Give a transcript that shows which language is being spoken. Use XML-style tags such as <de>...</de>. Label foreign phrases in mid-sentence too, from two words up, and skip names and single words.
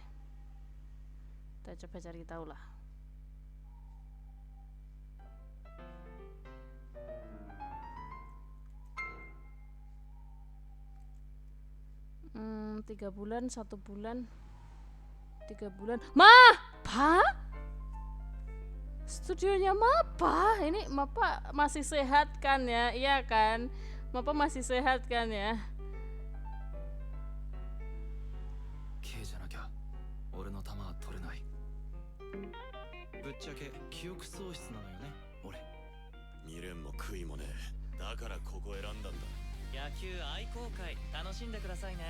<id>Kita coba cari tahu lah. Tiga bulan, 1 bulan, 3 bulan. Mapa? Studionya Mapa? Ini Mapa masih sehat kan ya? Iya kan? Mapa masih sehat kan ya?</id> <ja>Kじゃなきゃ俺の弾は取れない。ぶっちゃけ記憶喪失なのよね俺。未練も悔いもねえ。だからここ選んだんだ。野球愛好会楽しんでくださいね。</ja>